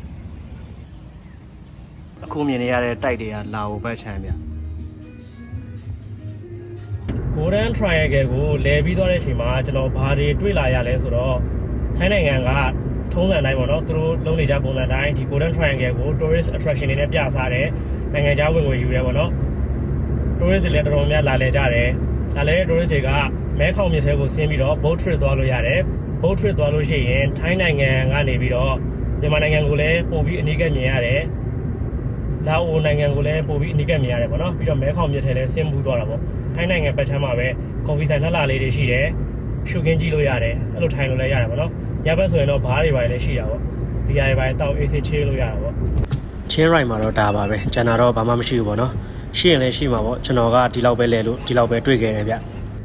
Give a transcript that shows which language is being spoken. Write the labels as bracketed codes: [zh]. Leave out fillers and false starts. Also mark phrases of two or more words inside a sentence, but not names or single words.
[my] အခုမြင်နေရတဲ့တိုက်တွေကလာအိုဘက်ခြမ်းဗျGolden Triangle ကိုလဲပြီးသွားတဲ့အချိန်မှာကျွန်တော်ဘာတွေတွေ့လာရလဲဆိုတော့ထိုင်းနိုင်ငံကထုံးစံတိုင်းပေါ့နော်သူတို့လုံးနေကြပုံစံတိုင်းဒီ Golden Triangle ကို [en] tourist attraction [my] တွေနဲ့ပြစားတယ်နိုင်ငံခြားဝင်ငွေယူတယ်ပေါ့နော် tourist တွေလည်းတော်တော်များလာလဲကြတယ်လာလဲတဲ့ tourist တွေကမဲခေါင်မြစ် ထဲကိုဆင်းပြီးတော့ [en] boat trip [my] သွားလို့ရတယ် [en] boat trip [my] သွားလို့ရှိရင်ထိုင်းနိုင်ငံကနေပြီးတော့မြန်မာနိုင်ငံကိုလည်းပို့ပြီးအနီးကပ်မြင်ရတယ်လာအိုနိုင်ငံကိုလည်းပို့ပြီးအနီးကပ်မြင်ရတယ်ပေါ့နော်ပြီးတော့မဲခေါင်မြစ်ထဲလည်းဆင်းမှုသွားတာပေါ့ထိုင်းနိုင်ငံပတ်ချမ်းမှာပဲကော်ဖီဆိုင်လှလှလေးတွေရှိတယ်ရှုခင်းကြည့်လို့ရတယ်အဲ့လိုထိုင်လို့လည်းရတယ်ပေါ့နော်ညဘက်ဆိုရင်တော့ဘားတွေပါလည်းရှိတာပေါ့ဒီဟာတွေပါတောက်အေးဆေးချေးလို့ရတာပေါ့ချင်းရိုင်မှာတော့ဒါပါပဲကျန်တာတော့ဘာမှမရှိဘူးပေါ့နော်ရှိရင်လည်းရှိမှာပေါ့ကျွန်တော်ကဒီလောက်ပဲလဲလို့ဒီလောက်ပဲတွေ့ခဲ့တယ်ဗျ